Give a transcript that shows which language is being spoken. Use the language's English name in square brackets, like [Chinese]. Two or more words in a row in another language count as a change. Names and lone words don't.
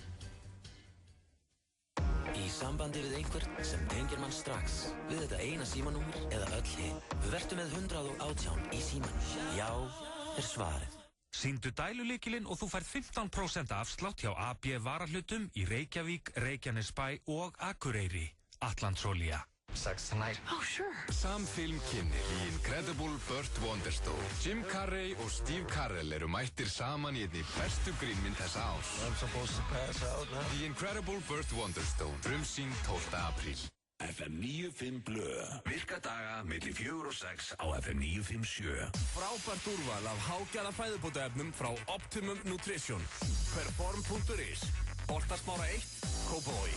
[Icelandic] Í sambandi við einhvern sem tengir mann strax við þetta eina símanúmer eða öll hin. Vertu með 118 í símanum. Já, svarið. Sýndu dælulykilinn og þú færð 15% afslátt hjá AB varahlutum í Reykjavík, Reykjanesbæ og Akureyri. Atlantsolía. [English] Sex tonight. Oh, sure. [Icelandic] Sam Film kynnir í Incredible Burt Wonderstone. Jim Carrey og Steve Carell eru mættir saman í einni bestu grínmynd þessa árs. [English] I'm supposed to pass out now. [Icelandic] The Incredible Burt Wonderstone. Frumsýnd 12. apríl. FM 95 Blö. Virkadaga milli 4 og 6 á FM 957. Frábært úrval af hágæða fæðubótaefnum frá Optimum Nutrition. Perform.is. Holtasmára 1, Kópavogi.